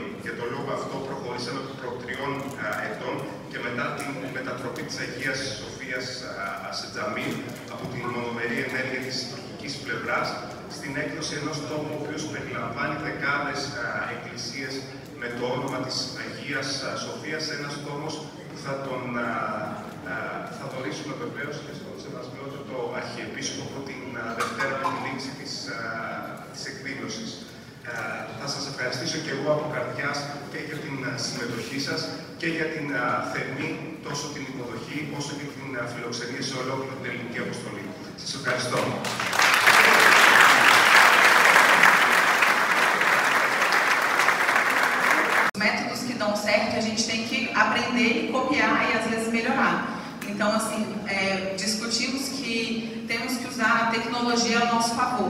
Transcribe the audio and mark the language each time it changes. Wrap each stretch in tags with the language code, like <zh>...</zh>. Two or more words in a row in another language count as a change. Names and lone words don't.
<el>Για τον λόγο αυτό προχωρήσαμε προ 3 ετών και μετά την μετατροπή της Αγίας Σοφίας σε τζαμί από την μονομερή ενέργεια της τουρκικής πλευράς στην έκδοση ενός τόμου, ο οποίος περιλαμβάνει δεκάδες εκκλησίες με το όνομα της Αγίας Σοφίας, ένας τόμος που θα δωρήσουμε βεβαίως και στον σεβασμιότατο Αρχιεπίσκοπο την Δευτέρα με την λήξη της εκδήλωσης. Θα σας ευχαριστήσω και εγώ από καρδιάς και για την συμμετοχή σας και για την θερμή τόσο την υποδοχή όσο και την φιλοξενία σε ολόκληρη την ελληνική αποστολή. Σας ευχαριστώ.</el> <pt>Métodos que dão certo, a gente tem que aprender e copiar e às vezes melhorar. Então, assim, discutimos que temos que usar a tecnologia ao nosso favor.</pt>